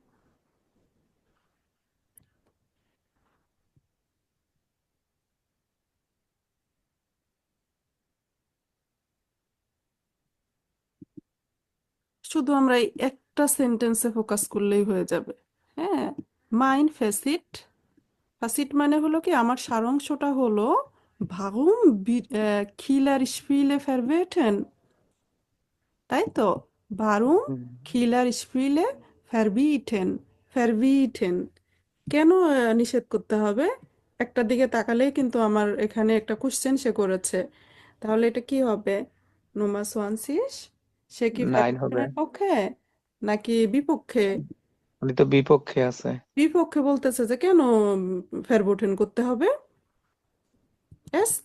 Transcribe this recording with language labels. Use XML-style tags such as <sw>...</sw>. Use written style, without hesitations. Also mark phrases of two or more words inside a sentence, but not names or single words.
<bn>শুধু আমরা এই একটা সেন্টেন্সে ফোকাস করলেই হয়ে যাবে। হ্যাঁ,</bn> <de>mein Fazit.</de> <bn>ফাসিট মানে হলো কি, আমার সারাংশটা হলো</bn> <de>warum Killer Spiele verbieten,</de> <bn>তাই তো?</bn> <de>warum হুম। Killer Spiele verbieten, verbieten,</de> <bn>কেন নিষেধ করতে হবে? একটা দিকে তাকালেই কিন্তু আমার এখানে একটা কোশ্চেন সে করেছে। তাহলে এটা কি হবে? নোমা সোয়ানসিস, সে কি 9 হবে। ভার্বের পক্ষে নাকি বিপক্ষে? উনি তো বিপক্ষে আছে। বিপক্ষে বলতেছে যে কেন ভার্বোটেন করতে হবে, এস্ট।</bn>